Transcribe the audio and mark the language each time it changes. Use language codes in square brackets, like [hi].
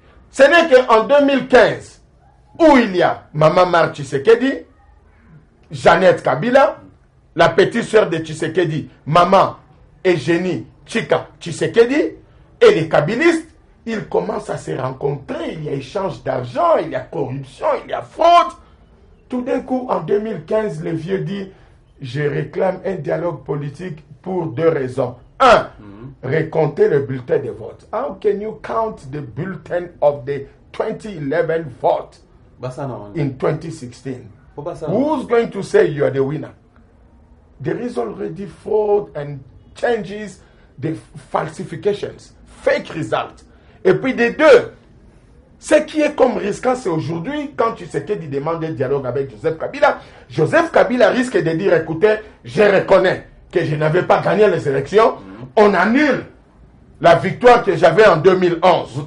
[fr] Ce n'est qu'en 2015, où il y a Maman Mar Tshisekedi, Jeannette Kabila, la petite sœur de Tshisekedi, Maman Eugénie Chika Tshisekedi, et les kabilistes, ils commencent à se rencontrer, il y a échange d'argent, il y a corruption, il y a fraude. Tout d'un coup, en 2015, le vieux dit, je réclame un dialogue politique pour 2 raisons. Un, récompter le bulletin de vote. [en] How can you count the bulletin of the 2011 vote in 2016? Who's going to say you are the winner? There is already fraud and changes, the falsifications, fake results. [fr] Et puis des deux, ce qui est comme risquant, c'est aujourd'hui, quand Tshisekedi demande un dialogue avec Joseph Kabila risque de dire, écoutez, je reconnais que je n'avais pas gagné les élections, on annule la victoire que j'avais en 2011.